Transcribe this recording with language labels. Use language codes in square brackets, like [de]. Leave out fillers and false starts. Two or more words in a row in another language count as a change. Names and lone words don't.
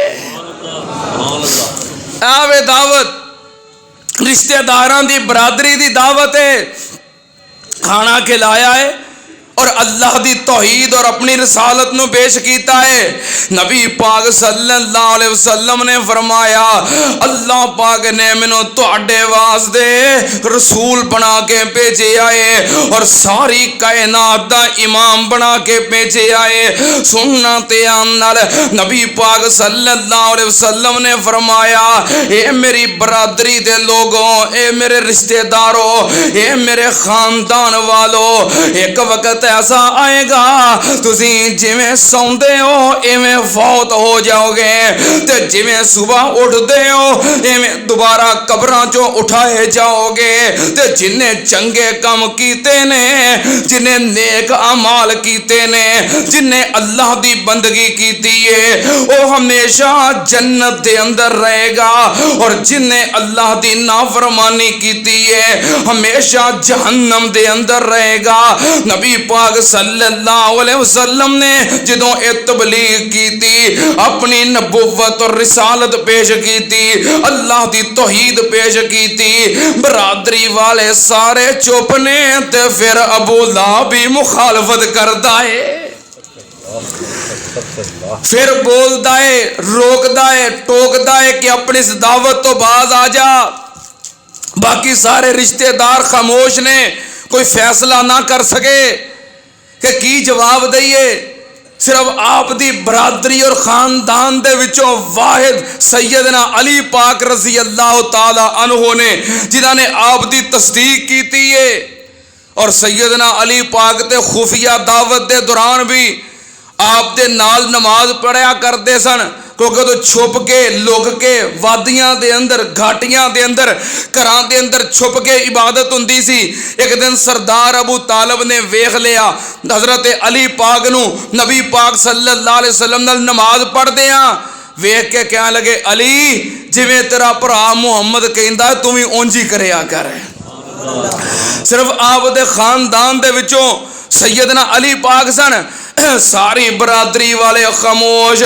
[pa] آوے دعوت رشتہداراں دی برادری دی دعوت ہے، کھانا کھلایا ہے اور اللہ دی توحید اور اپنی رسالت نوں پیش کیتا ہے. نبی پاک [ar] صلی اللہ علیہ وسلم [pa] نے فرمایا اللہ پاک نے مینوں تہاڈے واسطے رسول بنا کے بھیجے آئے اور ساری کائنات دا امام بنا کے بھیجے آئے. سننا تے نال نبی پاک [ar] صلی اللہ علیہ وسلم [pa] نے فرمایا اے میری برادری دے لوگوں، اے میرے رشتہداروں، اے میرے خاندان والوں، اک وقت ایسا آئے گا تسی جویں سوندے ہو ایویں فوت ہو جاؤ گے، تے جویں صبح اٹھتے ہو ایویں دوبارہ قبراں چوں اٹھائے جاؤ گے. تے جنہیں چنگے کام کیتے نے، جنہیں نیک اعمال کیتے نے، جنہیں اللہ دی بندگی کیتی ہے وہ ہمیشہ جنت دے اندر رہے گا، اور جنہیں اللہ دی نافرمانی کیتی ہے ہمیشہ جہنم دے اندر رہے گا. نبی پاک [ar] صلی اللہ علیہ وسلم [pa] نے جدوں اے تبلیغ کی تھی، اپنی نبوت اور رسالت پیش کی تھی، اللہ دی توحید پیش کی تھی، برادری والے سارے چپ نے، تے فیر ابو لہب بھی مخالفت کردا ہے، فیر بولدا ہے، روکدا ہے، ٹوکدا ہے کہ اپنی اس دعوت تو باز آ جا. باقی سارے رشتہدار خاموش نے، کوئی فیصلہ نہ کر سکے کہ کی جواب دئیے. صرف آپ دی برادری اور خاندان دے وچوں واحد سیدنا علی پاک [ar] رضی اللہ تعالیٰ عنہ [pa] نے جنہاں نے آپ دی تصدیق کیتی ہے. اور سیدنا علی پاک تے خفیہ دعوت دے دوران بھی آپ دے نال نماز پڑھیا کرتے سن، کیونکہ تو چھپ کے لک کے وادیاں دے اندر گھاٹیاں دے اندر گھراں دے اندر چھپ کے عبادت ہندی سی. اک دن سردار ابو طالب نے ویکھ لیا حضرت علی پاک نوں نبی پاک [ar] صلی اللہ علیہ وسلم [pa] نال نماز پڑھدے آ، ویکھ کے کہن لگے علی جویں تیرا بھرا محمد کہندا تو بھی انج ہی کریا کر. صرف آپ دے خاندان دے وچوں سیدنا علی پاک سن، ساری برادری والے خاموش.